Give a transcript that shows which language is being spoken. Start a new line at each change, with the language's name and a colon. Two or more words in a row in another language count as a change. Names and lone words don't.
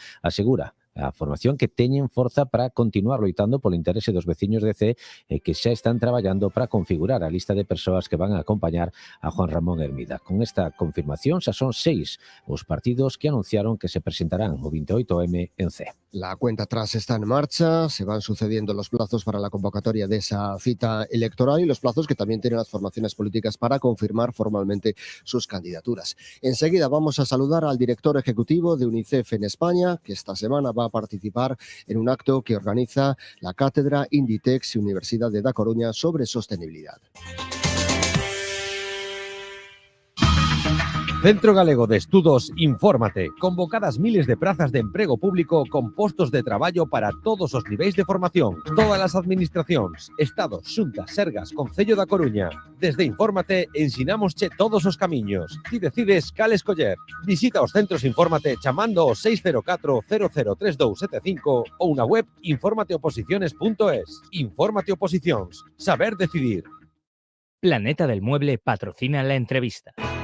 Galician: Asegura a formación que teñen forza para continuar loitando polo interese dos veciños de C e que xa están traballando para configurar a lista de persoas que van a acompañar a Juan Ramón Hermida. Con esta confirmación xa son 6 os partidos que anunciaron que se presentarán o 28M en C.
Spanish: La cuenta atrás está en marcha, se van sucediendo los plazos para la convocatoria de esa cita electoral y los plazos que también tienen las formaciones políticas para confirmar formalmente sus candidaturas. Enseguida vamos a saludar al director ejecutivo de UNICEF en España, que esta semana va a participar en un acto que organiza la Cátedra Inditex y Universidad de Da Coruña sobre sostenibilidad.
Galician: Centro Galego de Estudos Infórmate. Convocadas miles de prazas de emprego público con postos de traballo para todos os niveis de formación. Todas as administracións, Estado, Xunta, Sergas, Concello da Coruña. Desde Infórmate ensinamosche todos os camiños. Ti decides cal escoller. Visita os centros Infórmate chamando ao 604 003275 ou na web informateoposiciones.es. Infórmate Oposicións. Saber decidir.
Spanish: Planeta del Mueble patrocina la entrevista.